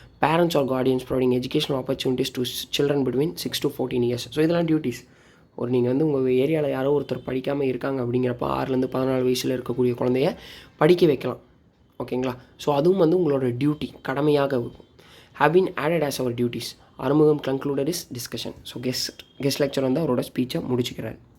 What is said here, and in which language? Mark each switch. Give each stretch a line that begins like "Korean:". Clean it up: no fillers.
English: Parents or guardians providing educational opportunities to children between 6 to 14 years.
Tamil: So இதெல்லாம் duties. ஒரு நீங்கள் வந்து உங்கள் ஏரியாவில் யாரோ ஒருத்தர் படிக்காமல் இருக்காங்க அப்படிங்கிறப்ப 6லேருந்து 14 வயசில் இருக்கக்கூடிய குழந்தைய படிக்க வைக்கலாம். ஓகேங்களா. ஸோ அதுவும் வந்து உங்களோட டியூட்டி, கடமையாக இருக்கும்.
English: have been added as our duties. Arumugam concluded his discussion.
Tamil: So guest lecture வந்து அவரோட ஸ்பீச்சை முடிச்சுக்கிறார்.